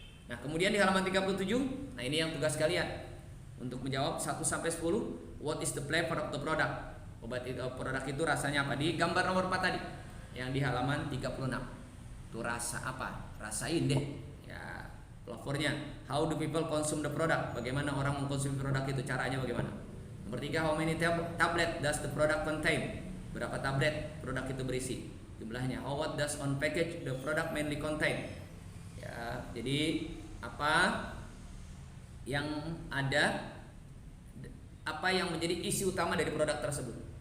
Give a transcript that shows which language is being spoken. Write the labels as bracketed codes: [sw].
[id] Nah, kemudian di halaman 37, nah ini yang tugas kalian untuk menjawab 1 sampai 10. [en] What is the flavor of the product? [id] Produk itu rasanya apa? Di gambar nomor 4 tadi, yang di halaman 36. Itu rasa apa? Rasain deh. Ya, flavornya. [en] How do people consume the product? [id] Bagaimana orang mengkonsumsi produk itu? Caranya bagaimana? Nomor 3, [en] how many tablet does the product contain? [id] Berapa tablet produk itu berisi? Jumlahnya. [en] What does on package the product mainly contain? [id] Ya, jadi apa yang ada, apa yang menjadi isi utama dari produk tersebut?